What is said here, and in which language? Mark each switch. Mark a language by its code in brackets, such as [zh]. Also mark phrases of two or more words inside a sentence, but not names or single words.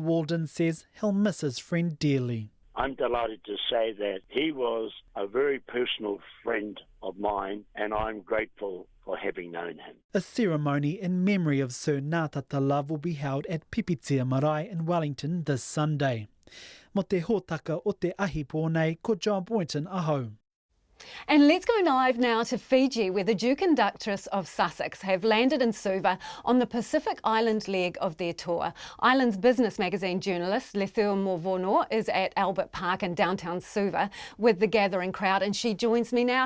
[en] Walden says he'll miss his friend dearly. I'm delighted to say that he was a very personal friend of mine, and I'm grateful for having known him. A ceremony in memory of Sir Ngā Tata Love will be held at Pipitia Marae in Wellington this Sunday. [mi] Mo te hōtaka o te ahi pōnei, ko John Boynton aho. [en] And let's go live now to Fiji, where the Duke and Duchess of Sussex have landed in Suva on the Pacific Island leg of their tour. Island's business magazine journalist Lethua Morvono is at Albert Park in downtown Suva with the gathering crowd, and she joins me now.